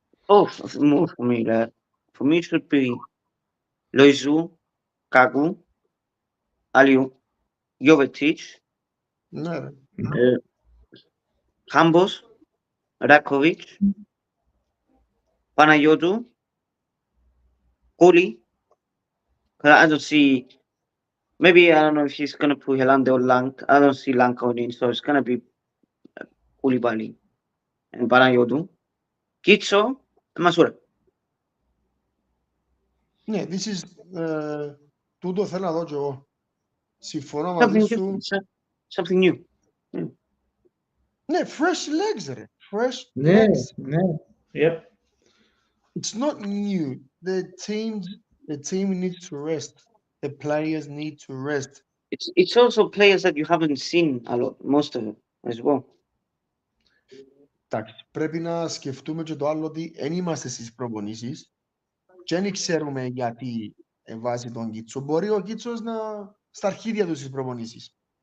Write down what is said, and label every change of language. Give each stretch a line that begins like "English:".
English: more for me. For me, it should be Luiso, Kagu, Aliu, Jovetic, Hambos, Rakovic, Panayotou, Koli. I don't see. Maybe I don't know if he's gonna put Helande or Lang. I don't see Lang going in, so it's gonna be Koulibaly and Panayotou, Kitso, and Masura.
Greek: Ναι,
English: this is
Greek: τούτο θέλω να δω και εγώ. Συμφωνώ μαζί σου.
English: Something new. Ναι, fresh legs, ρε. Fresh
Greek: Ναι,
English: legs. ναι. Yep. It's not new. The team needs to rest. The players need to rest. It's also players that you haven't seen a lot, most of them as well.
Greek: Εντάξει, πρέπει να σκεφτούμε και το άλλο ότι δεν είμαστε στις προπονήσεις και δεν ξέρουμε γιατί βάζει τον Κίτσο. Μπορεί ο Κίτσος να στα αρχίδια του στις προπονήσεις.